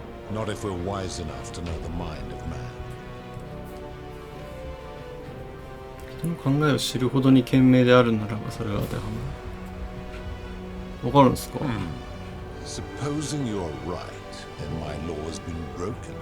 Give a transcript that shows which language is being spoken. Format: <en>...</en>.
<en>Not if we're wise enough to know the mind of man.</en> <ja>人の考えを知るほどに賢明であるならばそれが当てはまる。わかるんですか？</ja> <en>Supposing you're right and my law has been broken.</en>